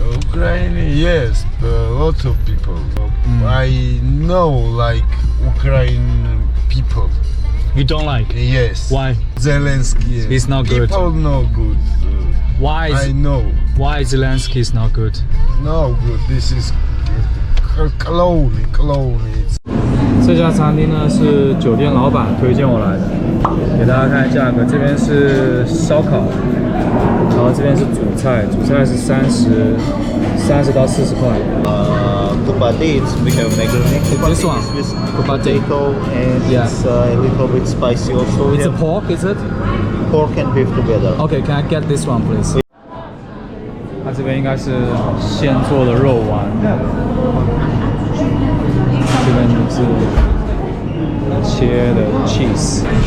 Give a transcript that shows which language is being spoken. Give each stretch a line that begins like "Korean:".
English: Ukraine, yes, a lot of people. I know like Ukraine people. You don't like? Yes. Why? Zelensky. Yes. He's not good. People no good. Why I know. Why Zelensky is not good? No good. This is clone. It's
Chinese: 这家餐厅呢是酒店老板推荐我来的，给大家看价格。这边是烧烤，然后这边是主菜，主菜是30到40块。
English: Kupate, we have macaroni. This one, with kupate. potato and Yeah. it's a little bit spicy also. It's a Yeah. pork, is it? Pork and beef together. Okay, can I get this one, please?
Chinese: 它这边应该是现做的肉丸，这边是切的 cheese。